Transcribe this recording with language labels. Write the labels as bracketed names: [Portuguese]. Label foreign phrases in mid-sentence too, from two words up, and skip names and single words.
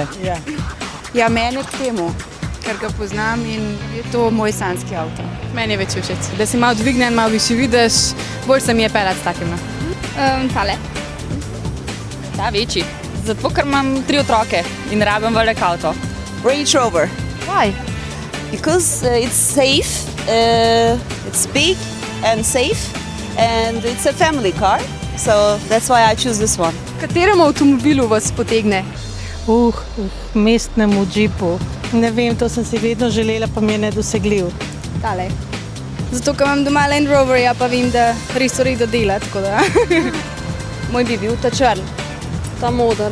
[Slovenian] Ja, mene k temu, ker ga poznam in je to moj sanski avto. Meni je več všeč, da si malo dvignen, malo višji vidiš, bolj se mi je peljati s takim. Tale. Ta večji. Zato, ker imam 3 otroke in rabim velik avto. Range Rover. [English] Why? Because it's safe, it's big and safe, and it's a family car. So that's why I choose this one. [Slovenian] Kateremu avtomobilu vas potegne? Mestnemu džipu. Ne vem, to sem si vedno želela, pa mi je nedosegljiv. Tale. Zato, ker imam doma Land Roverja, pa vem, da res dela, tako da. Moj bi bil ta črn, ta moder.